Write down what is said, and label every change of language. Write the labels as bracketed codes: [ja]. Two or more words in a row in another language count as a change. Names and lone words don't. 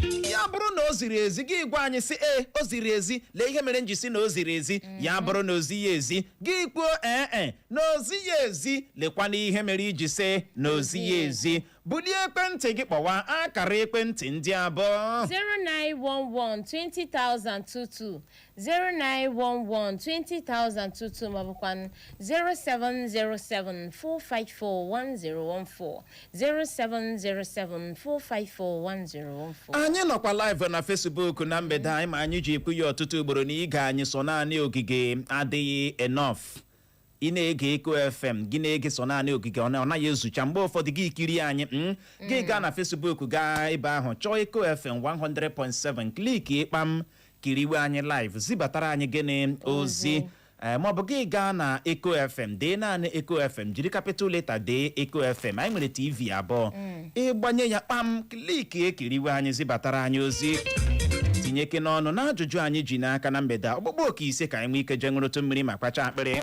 [ig] Ya bụrụ na o ziri ezi, gị gwa anyị sị, "Ee, o ziri ezi. Lee ihe mere m ji sị na o ziri ezi." Ya bụrụ na o zighị ezi, gị kwuo, "Ee, ee, na o zighị ezi." Lekwa n'ihe mere iji sị na o zighị ezi. Bulie ekwentị gị kpọwa akara ekwentị ndị a bụ Zero nine one one twenty thousand two two, zero nine one one twenty thousand two two, ma ọ bụkwanụ zero seven zero seven four five four one zero one four, zero seven zero seven four five four one zero one four. Anyị nọkwa live na Facebook na mgbede a, ịma anyị ji ekwu ya ọtụtụ ugboro na ige anyị so naanị ogige adịghị enough. Ị na-ege Echo F M, gị na-ege so naanị ogige, ọ na-, ọ naghị ezucha. Mgbe ụfọdụ gị kirie anyị, mm? Gị Mm. gaa na Facebook, gaa ebe ahụ, chọọ Echo F M one hundred point seven, click ịkpa m, kiriwe anyị live, zibatara anyị gịnị ozi. Ozi. Eh, ma ọ bụ gị gaa na Echo F M, dee naanị Echo F M, jiri [en] capital letter [ig] dee Echo F M. Anyị nwere T V abụọ. Mm. Ị gbanye ya kpam, click ekiriwe anyị, zibatara anyị ozi. Tinye ke n'ọnụ n'ajụjụ anyị ji n'aka na mgbede a. Ọkpụkpọ oke ise ka anyị nwee ike jee ṅụrụtụ mmiri ma kpacha akpịrị.